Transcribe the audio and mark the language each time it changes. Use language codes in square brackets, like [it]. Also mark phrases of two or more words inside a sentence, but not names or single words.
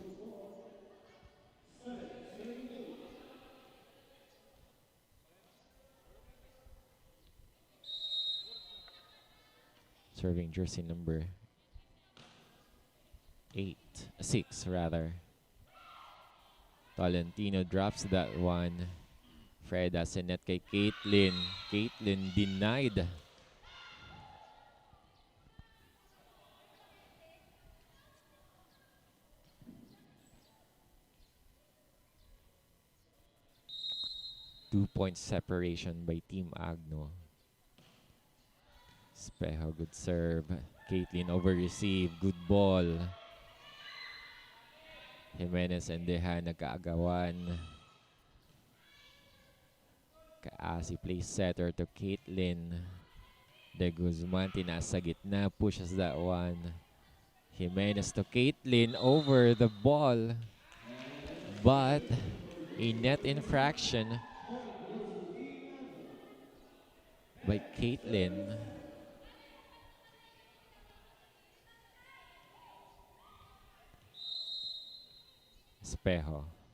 [en] Serving jersey number 6 rather. Tolentino drops that one. [tl] Freda sa net kay Caitlin. [en] Caitlin denied. Two-point separation by Team Agno. Espejo, good serve. Caitlin over-receive, good ball. Jimenez and Dehan nagkaagawan. Kaasi plays setter to Caitlin. [tl] De Guzman tinasa gitna, [en] pushes that one. Jimenez to Caitlin over the ball. But a net infraction by Caitlin. Espejo.